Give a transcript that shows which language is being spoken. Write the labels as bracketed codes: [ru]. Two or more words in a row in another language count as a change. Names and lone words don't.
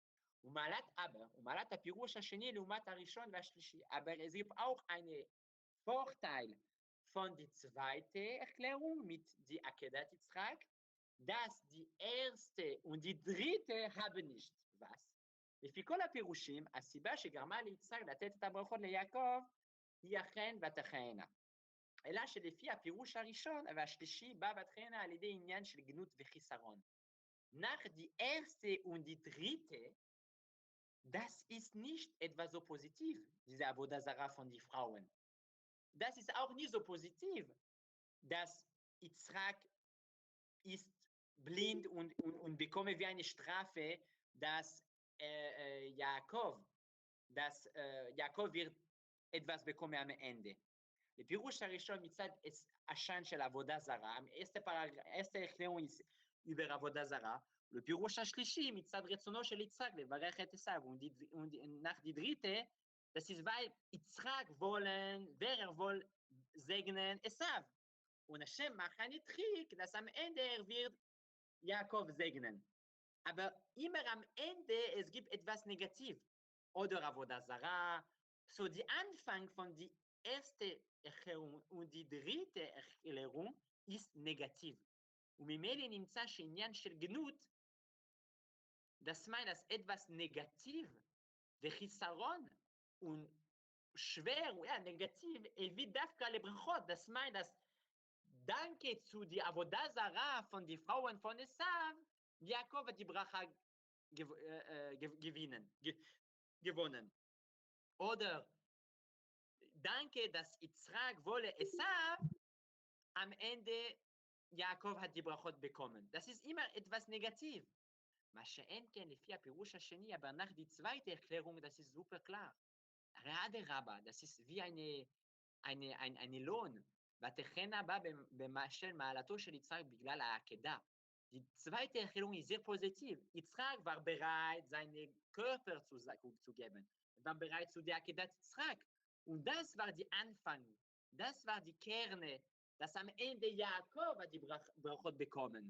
[de] Aber es gibt auch einen Vorteil von der zweiten Erklärung mit der [he] עקדת יצחק, [de] dass die erste und die dritte haben nicht. Was? [he] לפי כל הפירושים, הסיבה שגרמה ליצחק לתת את הברכות ליעקב היא אכן ותחיינה. אלא שלפי הפירוש הראשון והשלישי בא ותחיינה על ידי עניין של גנות וחיסרון. [de] Nach die erste und die dritte, das ist nicht etwas so positiv, diese [he] עבודה זרה [de] von den Frauen. Das ist auch nicht so positiv, dass Izchak ist blind und bekomme wie eine Strafe, dass Jakob wird etwas bekommen am Ende. [he] בפירוש הראשון מצד עשן של עבודה זרה, [de] erste Erklärung ist über [he] עבודה זרה, בפירוש השלישי מצד רצונו של יצחק לברך את עשיו, [de] und nach die dritte, das ist weil Izchak will segnen Esav. Und Hashem macht einen Trick, dass am Ende wird Jakob segnen. Aber immer am Ende, es gibt etwas negativ. Oder [he] עבודה זרה. [de] So, die Anfang von der ersten Erklärung und die dritte Erklärung ist negativ. [he] Und ממילא נמצא שעניין של גנות, [de] das meint, dass etwas negativ וחיסרון und schwer, ja, negativ, wie [he] דווקא לברכות, [de] das meint, dass danke zu der [he] עבודה זרה [de] von den Frauen von Esav, Jakob hat die Bracha gewonnen. Oder danke, dass Izchak wolle Esav, am Ende Jakob hat die Brachot bekommen. Das ist immer etwas negativ. [he] מה שאין כן לפי הפירוש השני, [de] aber nach die zweite Erklärung, das ist super klar. Aderabba, das ist wie eine Lohn. [he] ותחנה בה בשל מעלתו של יצחק בגלל העקדה. [de] Die zweite Erklärung ist sehr positiv. Izchak war bereit, seinen Körper zu geben. Er war bereit zu der [he] עקדת יצחק. [de] Und das war der Anfang. Das war die Kerne, dass am Ende Jakob hat die Brachot bekommen.